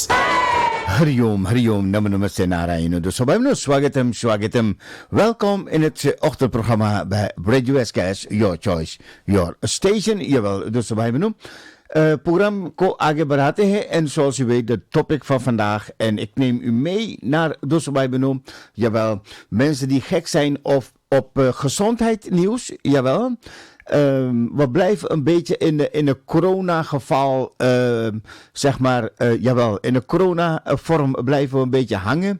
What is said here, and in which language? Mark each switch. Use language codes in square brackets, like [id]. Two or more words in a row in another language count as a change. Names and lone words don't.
[hi] Hariom, namaste Narayana. [nl] Dus swagatam. Welkom in het ochtendprogramma bij Radio SKS, [en] Your Choice, Your Station. [nl] Jawel, dus wij benoemen. Programma [hi] को आगे बढ़ाते हैं [nl] en zoals u weet de topic van vandaag en ik neem u mee naar Dossobijbenoem. Jawel, mensen die gek zijn op gezondheidsnieuws, jawel. We blijven een beetje in de corona-geval, zeg maar, jawel, in de corona-vorm blijven we een beetje hangen.